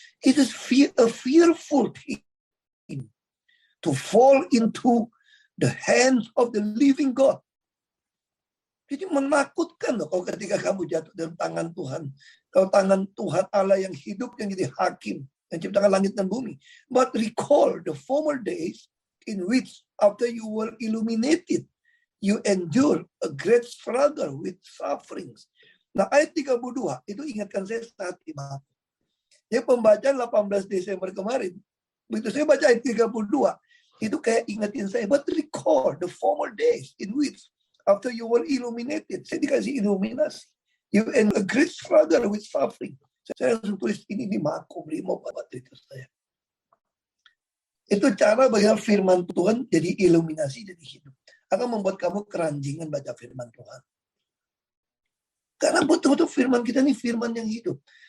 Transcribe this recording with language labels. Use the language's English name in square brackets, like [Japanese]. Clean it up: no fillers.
[English] It is a fearful thing to fall into the hands of the living God. [Indonesian] Jadi menakutkan loh kalau ketika kamu jatuh dalam tangan Tuhan. Kalau tangan Tuhan Allah yang hidup, yang jadi hakim, yang ciptakan langit dan bumi. [English] But recall the former days in which after you were illuminated, you endure a great struggle with sufferings. [Indonesian] Nah ayat 32 itu ingatkan saya saat ibadah. Ya pembacaan 18 Desember kemarin. Begitu saya baca ayat 32, itu kayak ingetin saya. [English] But recall the former days in which after you were illuminated, saya dikasih iluminasi. You end a great struggle with suffering. [Indonesian] Saya langsung tulis ini di Makom 5 waktu itu saya. Itu cara bagaimana firman Tuhan jadi iluminasi, jadi hidup. Akan membuat kamu keranjingan baca firman Tuhan. Karena betul-betul firman kita ini firman yang hidup.